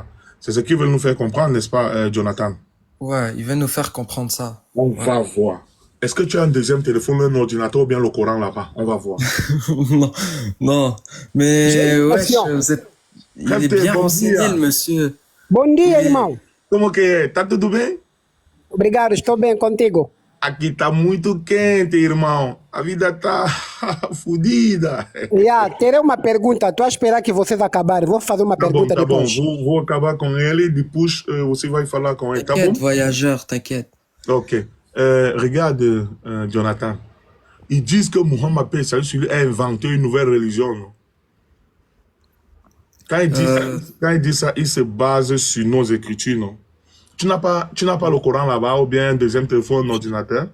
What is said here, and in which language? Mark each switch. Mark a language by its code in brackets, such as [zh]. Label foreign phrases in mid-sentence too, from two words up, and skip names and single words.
[fr] C'est ce qu'ils veulent nous faire comprendre, n'est-ce pas, Jonathan? Ouais, ils veulent nous faire comprendre ça. On va voir. Est-ce que tu as un deuxième téléphone, un ordinateur ou bien le Coran là-bas? On va voir. non. Mais, ouais, il est bien renseigné, le monsieur. [pt] Bom dia, irmão. Como que é? Tá tudo bem? Obrigado, estou bem contigo. Aqui tá muito quente, irmão. A vida tá Fudida. Terei uma pergunta. Estou a esperar que vocês acabarem. Vou fazer uma Tá bom, pergunta tá bom. depois. Vou acabar com ele, depois você vai falar com ele, tá bom? [fr] T'inquiète, voyageur, t'inquiète. Ok. Regarde, Jonathan. Ils disent que Mohammed paix salut sur lui a inventé une nouvelle religion. Non? Quand il dit ça, il se base sur nos écritures, non? Tu n'as pas le Coran là-bas ou bien un deuxième téléphone, un ordinateur?